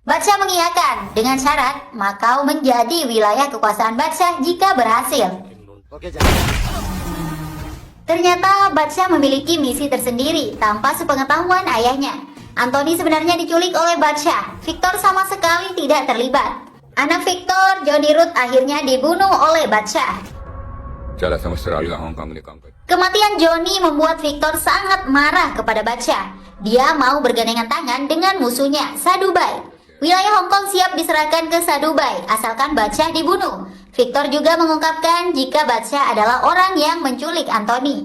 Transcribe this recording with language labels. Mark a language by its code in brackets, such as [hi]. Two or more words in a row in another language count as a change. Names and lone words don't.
[id] Badsya mengiyakan dengan syarat Makau menjadi wilayah kekuasaan Badsya jika berhasil. Ternyata Badsya memiliki misi tersendiri tanpa sepengetahuan ayahnya. Anthony sebenarnya diculik oleh Badsya. Victor sama sekali tidak terlibat. Anak Victor, Johnny Root, akhirnya dibunuh oleh Badsya. [hi] ज़्यादा समझ रहा हांगकांग में काम कर [id] Kematian Johnny membuat Victor sangat marah kepada Badsya. Dia mau bergandengan tangan dengan musuhnya, Sadubai. Wilayah Hong Kong siap diserahkan ke Sadubai, asalkan Badsya dibunuh. Victor juga mengungkapkan jika Badsya adalah orang yang menculik Anthony.